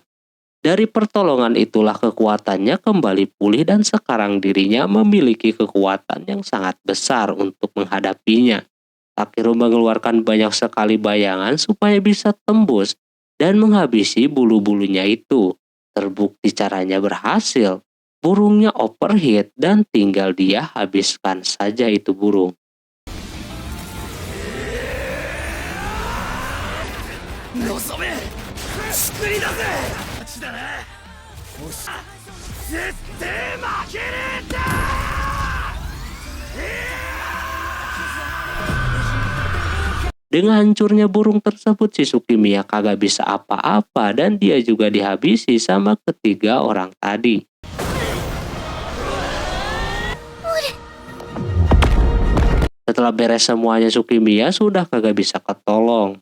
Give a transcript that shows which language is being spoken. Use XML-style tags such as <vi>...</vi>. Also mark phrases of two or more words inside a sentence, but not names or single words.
<id>Dari pertolongan itulah kekuatannya kembali pulih dan sekarang dirinya memiliki kekuatan yang sangat besar untuk menghadapinya. Takeru mengeluarkan banyak sekali bayangan supaya bisa tembus dan menghabisi bulu-bulunya itu. Terbukti caranya berhasil. Burungnya overheat dan tinggal dia habiskan saja itu burung.</id> <ja>望め救いだぜ勝ちだなおし絶対負けねえんだ</ja> <id>Dengan hancurnya burung tersebut, si Tsukimiya kagak bisa apa-apa dan dia juga dihabisi sama ketiga orang tadi. Setelah beres semuanya, Tsukimiya sudah kagak bisa ketolong.</id>